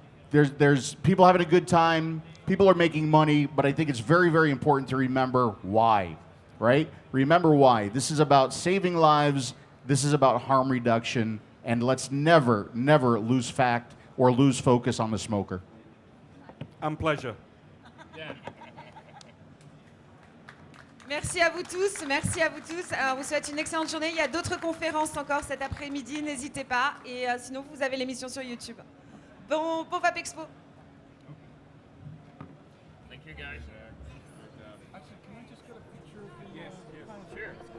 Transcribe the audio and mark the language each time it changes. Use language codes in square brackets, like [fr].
[en] there's people having a good time, people are making money, but I think it's very, very important to remember why, right? Remember why. This is about saving lives, this is about harm reduction, and let's never, never lose fact or lose focus on the smoker. Pleasure. [fr] Merci à vous tous, merci à vous tous. Alors, on vous souhaite une excellente journée. Il y a d'autres conférences encore cet après-midi, n'hésitez pas. Et sinon, vous avez l'émission sur YouTube. Bon Vapexpo. [en] Thank you, guys. Actually, can I just get a picture of the... Yes, sure.